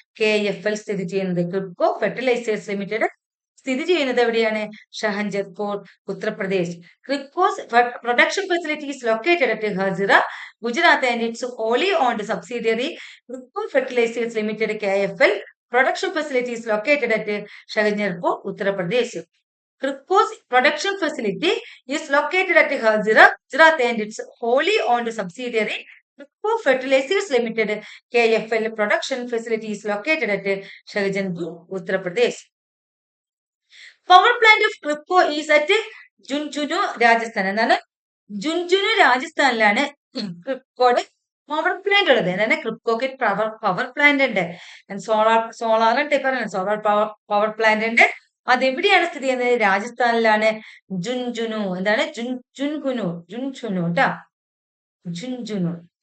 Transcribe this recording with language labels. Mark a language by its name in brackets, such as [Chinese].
[Malayalam] KFL സ്ഥിതി ചെയ്യുന്നത്. KRIBHCO fertilisers limited സ്ഥിതി ചെയ്യുന്നത് എവിടെയാണ്? ഷഹൻജർപൂർ, Uttar Pradesh. [English] Kripko's production facilities located at Hazira, Gujarat and its wholly owned subsidiary Kripko Fertilizers Limited KFL production facilities located at Shahjahanpur, Uttar Pradesh. Kripko's production facility is located at Hazira, Gujarat and its wholly owned subsidiary Kripko Fertilizers Limited KFL production facility is located at Shahjahanpur, Uttar Pradesh. Power plant of Kripko is at Junjunu, Rajasthan. [Malayalam] എന്താണ്? Jhunjhunu രാജസ്ഥാനിലാണ് ക്രിപ്കോയുടെ power plant ഉള്ളത്. എന്താണ്? ക്രിപ്കോക്ക് power plant ഉണ്ട്. Solar power plant ഉണ്ട്. അതെവിടെയാണ് സ്ഥിതി ചെയ്യുന്നത്? രാജസ്ഥാനിലാണ്. ജുൻജുനു. എന്താണ്? ജുൻജുനു കേട്ടാ. ജുൻജുനു.